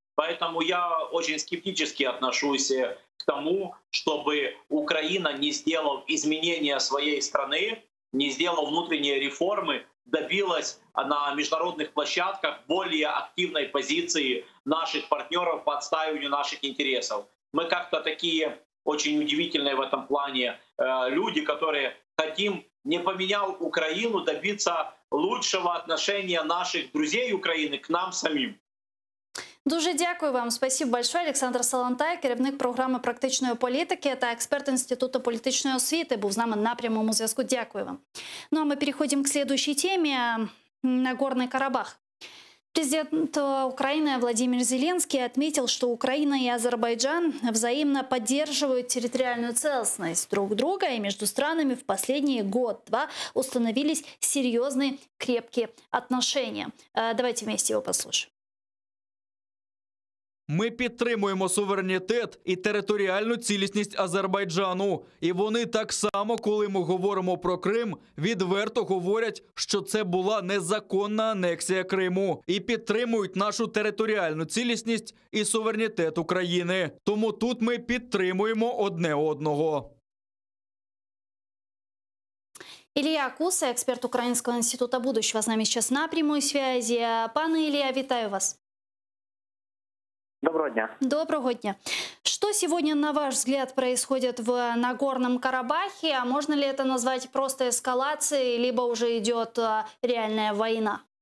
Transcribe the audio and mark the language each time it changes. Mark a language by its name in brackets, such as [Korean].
[Russian] Поэтому я очень скептически отношусь к тому, чтобы Украина, не сделав изменения своей страны, не сделав внутренние реформы, добилась на международных площадках более активной позиции наших партнеров по отстаиванию наших интересов. Мы как-то такие очень удивительные в этом плане люди, которые хотим, не поменял Украину, добиться лучшего отношения наших друзей Украины к нам самим. [Ukrainian] Дуже дякую вам. [Russian] Спасибо большое. [Ukrainian] Олександр Салантай, керівник програми практичної політики та експерт Інституту політичної освіти, був з нами на прямому зв'язку. Дякую вам. [Russian] Ну а мы переходим к следующей теме. Нагорный Карабах. Президент Украины Владимир Зеленский отметил, что Украина и Азербайджан взаимно поддерживают территориальную целостность друг друга, и между странами в последние год-два установились серьезные крепкие отношения. Давайте вместе его послушаем. [Ukrainian] Ми підтримуємо суверенітет і територіальну цілісність Азербайджану. І вони так само, коли ми говоримо про Крим, відверто говорять, що це була незаконна анексія Криму. І підтримують нашу територіальну цілісність і суверенітет України. Тому тут ми підтримуємо одне одного. [Russian] Илья Куса, експерт Украинского института будущего, с нами сейчас на прямой связи. [Ukrainian] Пане Илья, вітаю вас. Доброго дня. Доброго дня. [Russian] Что сегодня, на ваш взгляд, происходит в Нагорном Карабахе? А можно ли это назвать просто эскалацией, либо уже идет реальная война?